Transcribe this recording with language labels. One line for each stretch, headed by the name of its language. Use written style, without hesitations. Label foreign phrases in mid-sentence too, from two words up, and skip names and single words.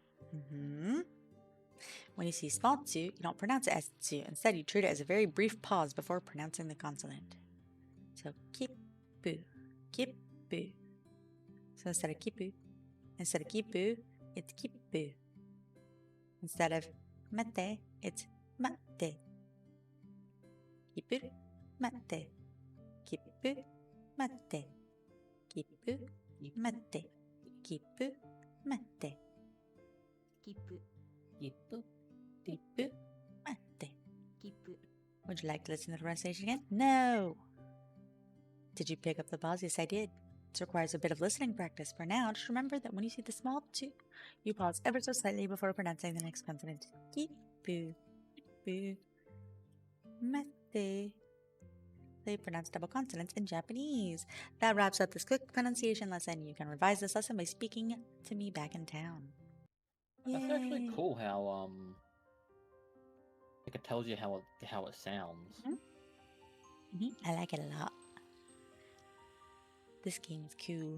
English: When you see small tsu, you don't pronounce it as tsu. Instead, you treat it as a very brief pause before pronouncing the consonant. So,
Japanese: kipu, kipu.
English: So instead of kipu, it's kipu. Instead of mate, it's mate.
Japanese: Kipu, mate. Kipu, mate. Kipu, mate. Kipu, mate.
English: Kipu. Kipu.
Japanese: Kipu, mate.
English: Kipu. Would you like to listen to the pronunciation again? No! Did you pick up the pause? Yes, I did. This requires a bit of listening practice. For now, just remember that when you see the small tsu, you pause ever so slightly before pronouncing the next consonant.
Japanese: Kipu, kipu, mate.
English: They pronounce double consonants in Japanese. That wraps up this quick pronunciation lesson. You can revise this lesson by speaking to me back in town. That's actually Yay. cool how like it tells you how it sounds. I like it a lot. This game is cool.